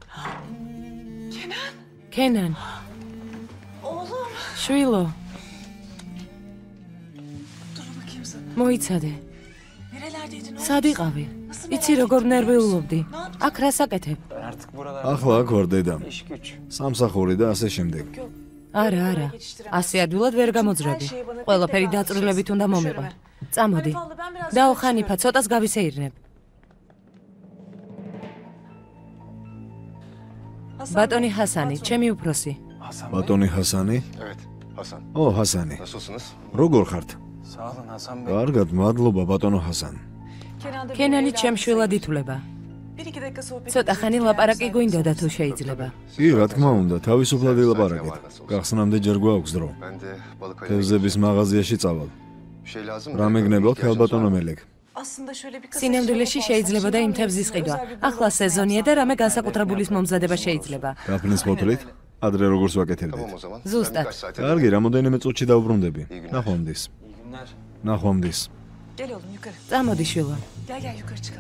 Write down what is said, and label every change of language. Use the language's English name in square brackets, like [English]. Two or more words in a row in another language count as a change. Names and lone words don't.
[Georgian] კენან. შვილო. მოიცადე. სად იყავი? იცი როგორ ნერვიულობდი? აქ რას აკეთებ? [Turkish] Ben artık buralarda [Georgian] ახლა აქ ვარ დედა. [Turkish] iş güç. [Georgian] სამსახური და ასე შემდეგ. არა, ასე ადვილად ვერ გამოძრები. ყველაფერი დაწვრილებით უნდა მომიყვა. წამოდი. დაო ხანიფა, ცოტას გავისეირნებ. ბატონი ჰასანი, ჩემი უფროსი. [Turkish] Hasan Bey. [Georgian] ბატონი ჰასანი? [Turkish] Evet Hasan. [Georgian] ო, ჰასანი. [Turkish] Nasılsınız? [Georgian] როგორ ხართ? [Turkish] Sağ olun Hasan Bey. [Georgian] კარგად, მადლობა ბატონო ჰასან. კენანი ჩემ შვილად ითვლება. ცოტა ხანი ლაპარაკი გვინდოდა თუ შეიძლება. კი, რა თქმა უნდა, თავისუფლად ილაპარაკეთ. გახსნამდე ჯერ გვაქვს დრო. [Turkish] Ben de balık ayına [Georgian] თევზების მაღაზიაში წავალ. [Turkish] bir şey lazım mı? [Georgian] რამე გნებავთ, ალბატონო მელეკ. სინამდვილეში შეიძლებოდა იმ თევზის ყიდვა. ახლა სეზონია და რამე განსაკუთრებულის მომზადება შეიძლება. გაფნის ფოთლით, ადრე როგორც [Turkish] Tamam [Georgian] ვაკეთებდით. [Turkish] o zaman. Zustat. Ben birkaç saate [Georgian] კარგი, რამოდენიმე წუთში დავბრუნდები. ნახვამდის. [Turkish] Günler. [Georgian] ნახვამდის. [Turkish] Gel oğlum yukarı. [Georgian] წამოდი შვილო. [Turkish] Gel yukarı çıkalım.